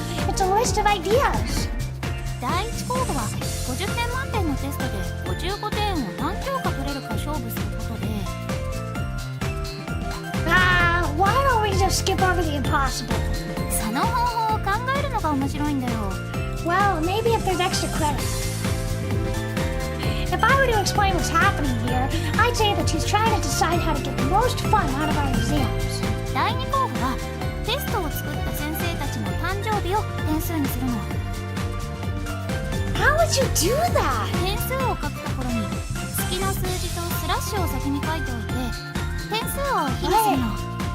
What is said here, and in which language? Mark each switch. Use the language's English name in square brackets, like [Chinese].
[English] It's a list of ideas. [Japanese] 第一候補は50点満点のテストで55点を何教科取れるか勝負することで。 [English] Why don't we just skip over the impossible? [Japanese] その方法を考えるのが面白いんだよ。 [English] Well, maybe if there's extra credit. If I were to explain what's happening here, I'd say that she's trying to decide how to get the most fun out of our exams. [Japanese] 第二候補はテストを作った先生たちの誕生日を点数にするの。 [English] How would you do that? [Japanese] 点数を書くところに好きな数字とスラッシュを先に書いておいて点数を比にするの。